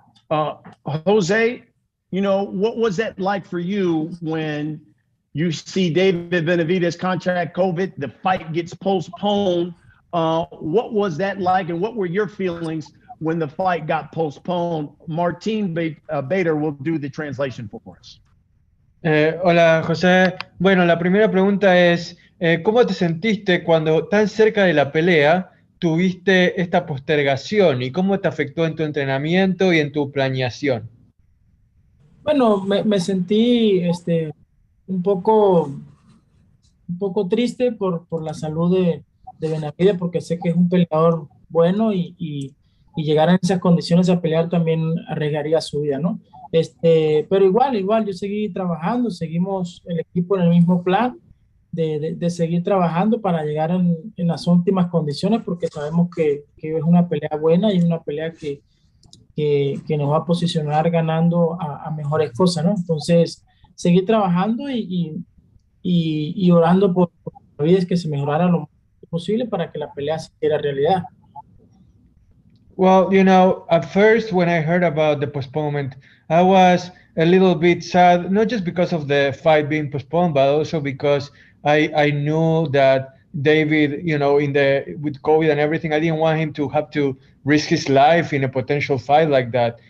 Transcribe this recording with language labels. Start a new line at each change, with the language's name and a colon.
English: Jose, you know, what was that like for you when you see David Benavidez contract COVID, the fight gets postponed? What was that like, and what were your feelings when the fight got postponed? Martin Bader will do the translation for us.
Spanish: Hola, José. Bueno, la primera pregunta es, ¿cómo te sentiste cuando tan cerca de la pelea tuviste esta postergación y cómo te afectó en tu entrenamiento y en tu planeación? Bueno, me sentí un poco triste por la salud de Benavidez, porque sé que es un peleador bueno y llegar en esas condiciones a pelear también arriesgaría su vida, ¿no? Pero igual, yo seguí trabajando, seguimos el equipo en el mismo plan de seguir trabajando para llegar en las últimas condiciones, porque sabemos que es una pelea buena y una pelea que nos va a posicionar ganando a mejores cosas, ¿no? Entonces, seguir trabajando y orando por Benavidez que se mejorara lo más posible para que la pelea se hiciera realidad.
English: Well, you know, at first when I heard about the postponement, I was a little bit sad, not just because of the fight being postponed, but also because I knew that David, you know, with COVID and everything, I didn't want him to have to risk his life in a potential fight like that.